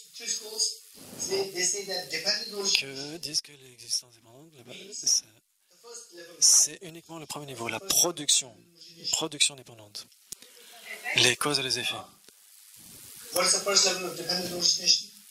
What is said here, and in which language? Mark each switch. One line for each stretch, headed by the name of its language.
English: three schools, they say that dependent origination,
French: disent que l'existence dépendante,
English: the
French: c'est
English: first level
French: c'est uniquement le premier niveau, la production dépendante, les causes et les effets.
English: What is the first level of dependent origination?